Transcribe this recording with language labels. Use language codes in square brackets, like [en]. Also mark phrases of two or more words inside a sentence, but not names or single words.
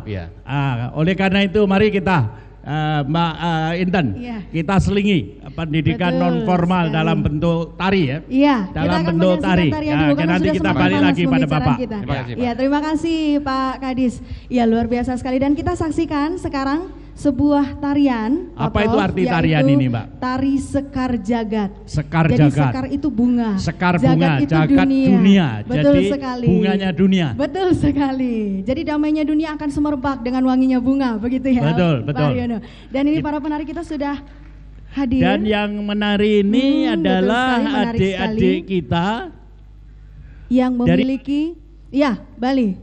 [id] Oleh karena itu mari kita Mbak Inten, kita selingi pendidikan non formal dalam bentuk tari dalam bentuk tari. Nanti kita balik lagi pada Bapak. Terima kasih Pak Kadis. Luar biasa sekali, dan kita saksikan sekarang sebuah tarian. Apa itu arti tarian ini, Mbak? Tari Sekar Jagat. Sekar Jadi Jagat. sekar itu bunga. Sekar bunga, jagat dunia. Betul Jadi sekali. bunganya dunia. Betul sekali. Jadi damainya dunia akan semerbak dengan wanginya bunga, begitu ya. Betul. Pak Riono. Dan ini para penari kita sudah hadir. Dan yang menari ini adalah adik-adik kita yang memiliki Bali.